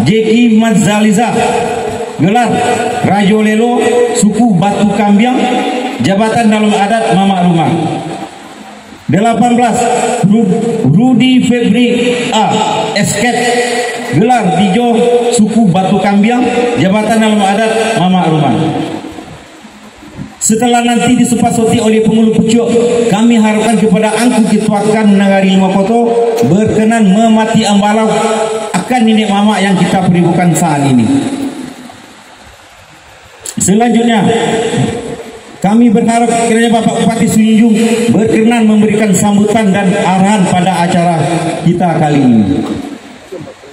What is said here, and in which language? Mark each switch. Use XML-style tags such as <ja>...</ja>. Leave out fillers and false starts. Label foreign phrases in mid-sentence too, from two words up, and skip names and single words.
<id>Jeki Madzaliza, gelar Rajo Lelo, suku Batu Kambiang, jabatan dalam adat Mamak Rumah. 18. Rudi Febri A. Esket, gelar Dijo, suku Batu Kambiang, jabatan dalam adat Mamak Rumah. Setelah nanti disepakati oleh pengulu pucuk, kami harapkan kepada Angku Ketuakan Nagari Limokoto berkenan memati ambalau akan nenek mama yang kita peribukan saat ini. Selanjutnya, kami berharap kiranya Bapak Bupati Semenanjung berkenan memberikan sambutan dan arahan pada acara kita kali ini.</id>